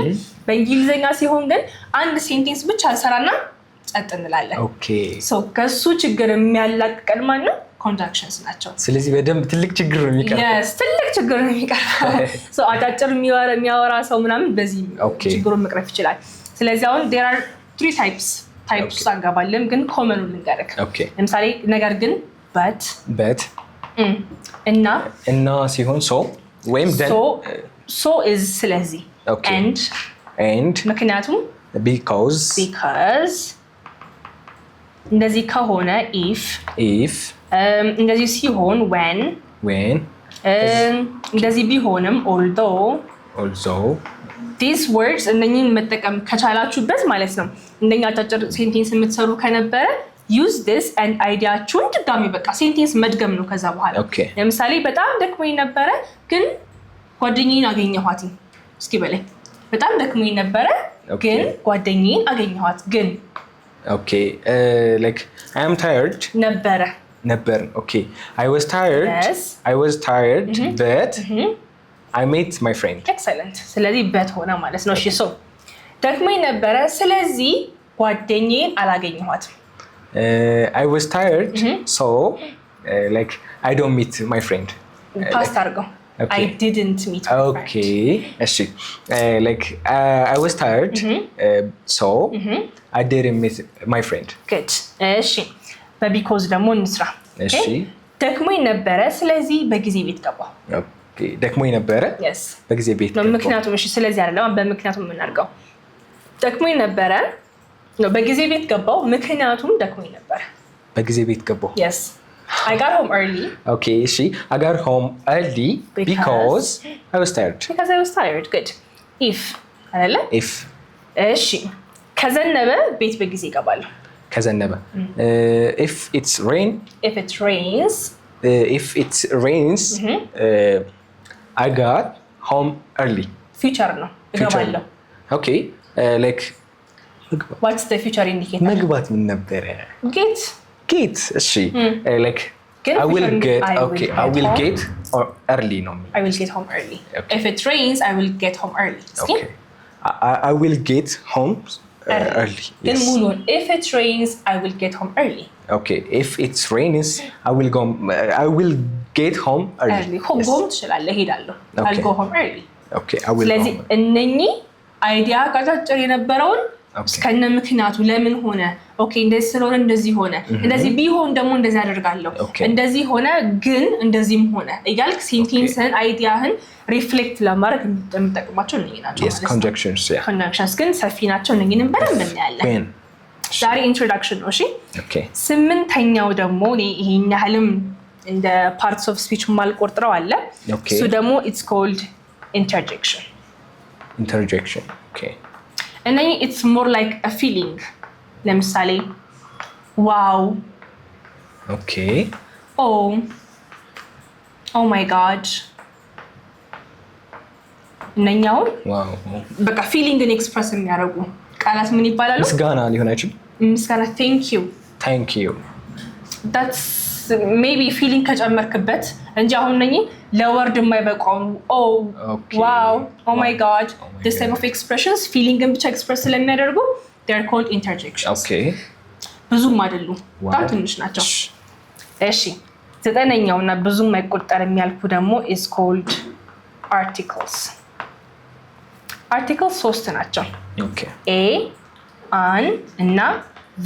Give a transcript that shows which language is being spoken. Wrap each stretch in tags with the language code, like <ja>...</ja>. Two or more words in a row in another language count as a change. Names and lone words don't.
<am>በእንግሊዘኛ ሲሆን ግን አንድ ሴንቴንስ ብቻ እንሰራና ጸጥ እንላለን። ሶ ከሱ ችግር የሚያላቅቀን ማን ነው? conjunctions ናቸው። ስለዚህ በደንብ ትልቅ ችግር ነው የሚቀርበው። yes ትልቅ ችግር ነው የሚቀርበው። ሶ አጫጭር የሚያወራ ሰው ምናምን በዚህ ችግሩን መቅረፍ ይችላል። ስለዚህ አሁን</am> <en>there are 3 types</en> <am>አንገባለን ግን ኮመኑ ልንገርክ። ለምሳሌ ነገር ግን but እና ሲሆን so ወይም then</am> <en>so is</en> <am>ስለዚህ and ምክንያቱም</am> <en>because</en> <am>እንደዚህ ከሆነ if እንደዚህ ሲሆን when እንደዚህ ቢሆንም although</am> <en>these words</en> <am>እነኚህን መጠቀም ከቻላችሁበት ማለት ነው እንደኛ አጫጭር ሴንቴንስ የምትሰሩ ከነበረ</am> <en>use this and</en> <am>አይዲያችሁን ድጋሚ በቃ ሴንቴንስ መድገም ነው ከዛ በኋላ። ለምሳሌ በጣም ደክሞኝ ነበረ ግን ጓደኛዬን አገኘኋት እስኪ በለኝ በጣም ደክሞኝ ነበረ ግን ጓደኛዬን አገኘኋት ግን</am> <en>okay like I am tired ነበር okay I was tired but I met my friend</en> <am>excellent ስለዚህ በት ሆነ ማለት ነው እሺ so ደክሞኝ ነበረ ስለዚህ ጓደኛዬን አላገኘኋትም</am> <en>I was tired so like I don't meet my friend past አድርገው I didn't meet my friend okay እሺ like I was tired so I didn't meet my friend</en> <am>good እሺ በቢኮዝ ደግሞ እንስራ እሺ ደክሞኝ ነበረ ስለዚህ በጊዜ ቤት ገባሁ okay ደክሞኝ ነበረ</am> <en>yes</en> <am>በጊዜ ቤት ገባሁ ምክንያቱም እሺ ስለዚህ አይደለም በምክንያቱም የምናርገው ደክሞኝ ነበረ ነው በጊዜ ቤት ገባሁ ምክንያቱም ደክሞኝ ነበረ በጊዜ ቤት ገባሁ</am> <en>yes I got home early okay I got home early because I was tired good if አይደለ if</en> <am>እሺ ከዘነበ ቤት በጊዜ እገባለሁ</am> <en>ከዘነበ if it rains I got home early</en> <am>future ነው እገባለሁ</am> <en>okay like what's the future indicator</en> <am>መግባት ምን ነበር</am> <en>get እሺ like I will get or early no I will get home early okay. If it rains I will get home early okay I will get home early yes if it rains I will get home early okay if it rains I will get home early home</en> <am>ትችላለህ ሄዳለሁ</am> <en>I'll go home early okay I will</en> <am>ስለዚህ እነኚህ አይዲያ ካታጨር የነበረውን እስከነ ምክንያቱ ለምን ሆነ ኦኬ እንደዚህ ስለሆነ እንደዚህ ሆነ እንደዚህ ቢሆን ደግሞ እንደዚህ አደርጋለሁ እንደዚህ ሆነ ግን እንደዚህም ሆነ እያልክ ሴንቴንስን አይዲያህን ሪፍሌክት ለማድረግ የምትጠቀማቸው እነኚህ ናቸው</am> <en>yes conjunctions</en> <am>ግን ሰፊ ናቸው እነኚህንም በደንብ እናያለን ዛሬ ኢንትሮዳክሽን ነው እሺ</am> <en>okay</en> <am>ስምንተኛው ደግሞ ይሄን ያህልም እንደ</am> <en>parts of speech</en> <am>ማልቆርጥረው አለ እሱ ደግሞ</am> <en>it's called interjection okay and then it's more like a feeling ለምሳሌ wow okay oh my god እነኛው wow</en> <am>በቃ feelingን ኤክስፕረስ የሚያደርጉ ቃላት ምን ይባላሉ ምስጋና ሊሆን አይችል</am> <en>ምስጋና thank you that's maybe feeling</en> <am>ከጨመርክበት እንጂ አሁን እነኚህ ለወርድ የማይበቃው</am> <en>wow oh my god this type of expressions feelingን</en> <am>ብቻ ኤክስፕረስ ስለሚያደርጉ</am> <en>they're called interjections okay</en> <am>ብዙም አይደሉ በጣም ትንሽ ናቸው እሺ ዘጠነኛውና ብዙም አይቆጠር የሚያልኩ ደግሞ</am> <en>is called articles</en> <am>ሶስት ናቸው</am> <en>okay a an እና the</en>